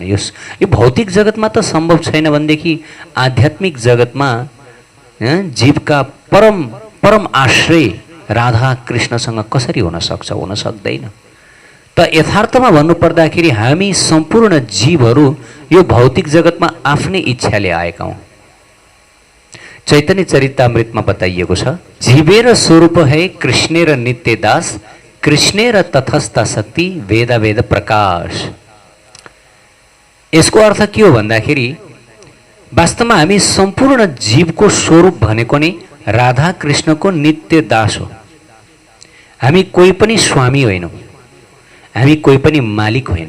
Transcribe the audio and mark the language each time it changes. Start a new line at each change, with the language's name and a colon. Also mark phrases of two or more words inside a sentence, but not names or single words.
Nepali: यो भौतिक जगतमा त सम्भव छैन भनेदेखि आध्यात्मिक जगतमा जीवका परम आश्रय राधा कृष्णसँग कसरी हुन सक्छ? हुन सक्दैन। त यथार्थमा भन्नुपर्दाखेरि हामी सम्पूर्ण जीवहरू यो भौतिक जगतमा आफ्नै इच्छाले आएका हौँ। चैतन्य चरितामृतमा बताइएको छ,
Bangla: জীবের স্বরূপ হয় কৃষ্ণের নিত্য দাস, কৃষ্ণের তটস্থ শক্তি বেদ বেদ প্রকাশ।
Nepali: यसको अर्थ के हो भन्दाखेरि वास्तवमा हामी सम्पूर्ण जीवको स्वरूप भनेको नै राधा कृष्णको नित्य दास हो। हामी कोही पनि स्वामी होइनौँ, हामी कोही पनि मालिक होइनौँ।